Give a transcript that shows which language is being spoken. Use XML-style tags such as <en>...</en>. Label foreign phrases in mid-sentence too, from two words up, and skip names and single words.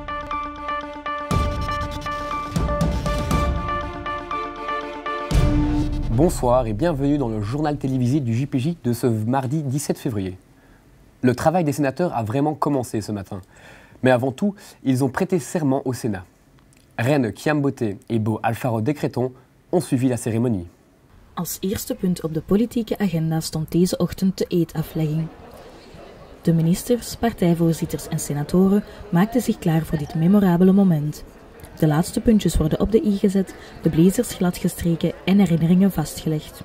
<fr>Bonsoir et bienvenue dans le journal télévisé du JPJ de ce mardi 17 février. Le travail des sénateurs a vraiment commencé ce matin. Mais avant tout, ils ont prêté serment au Sénat. Reine Kiambote et Bo Alfaro Decreton ont suivi la cérémonie.</fr> <nl>Als eerste punt op de politieke agenda stond deze ochtend de eedaflegging. De ministers, partijvoorzitters en senatoren maakten zich klaar voor dit memorabele moment. De laatste puntjes worden op de i gezet, de blazers gladgestreken en herinneringen vastgelegd.</nl>